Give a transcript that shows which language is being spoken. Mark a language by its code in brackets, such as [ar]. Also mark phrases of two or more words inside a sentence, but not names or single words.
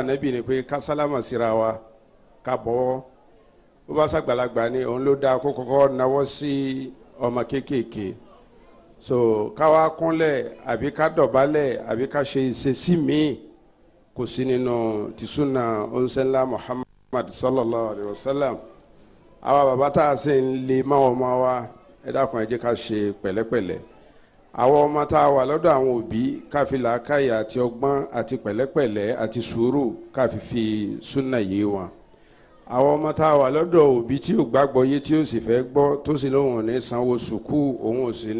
[yo] Ànábì ni pé ká sálámà síra wa ká bọ́wọ́ bó bá ṣàgbàlagbà ni òun ló dáa kó kọ́kọ́ nawọ́ sí ọmọ kéékèèké so ká wá kúnlẹ̀ àbí ká dọ̀bálẹ̀ àbí ká ṣe ìṣesí míì kò sí nínú ti Sunnah onsenla Muhammad [ar] صلى الله عليه وسلم [yo] àwa bàbá tá a sì ń lè má ọmọ wa ẹ dákun ẹ jẹ́ ká ṣe pẹ̀lẹ́pẹ̀lẹ́ àwọn ọmọ tá a wà lọ́dọ̀ àwọn òbí ká fi làákàyè àti ọgbọ́n àti pẹ̀lẹ́pẹ̀lẹ́ àti sùúrù ká fi Sunnah yé wọn àwọn ọmọ tá a wà lọ́dọ̀ òbí tí ò gbàgbọ́ yé tí ó sì fẹ́ gbọ́ tó sì lóun ò ní sanwó sùkú òun